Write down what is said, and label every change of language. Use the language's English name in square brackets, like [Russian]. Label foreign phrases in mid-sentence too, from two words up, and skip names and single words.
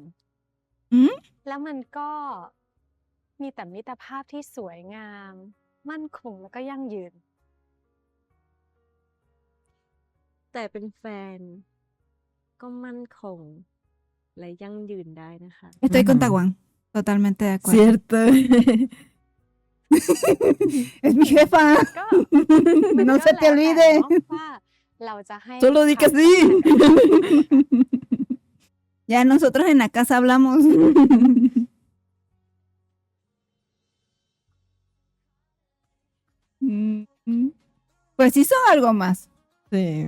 [Thai] อืม แล้วมันก็มีแต่มิตรภาพที่สวยงาม มั่นคงแล้วก็ยั่งยืน แต่เป็นแฟน ก็มั่นคง และยั่งยืนได้นะคะ [Spanish] Estoy con Ujú. Taiwán. Totalmente de acuerdo. Cierto. Es mi jefa. [Thai] ก็ [Spanish] No [Thai] ก็ [Spanish] se te [Thai] แล้ว [Spanish] olvide. [Thai] เนาะว่าเราจะให้ [Spanish] Solo di que [Thai] ความ [Spanish] sí. [Thai] สำคัญกับใคร [Spanish] Ya nosotros en la casa hablamos. Mm. Pues sí son algo más. Sí.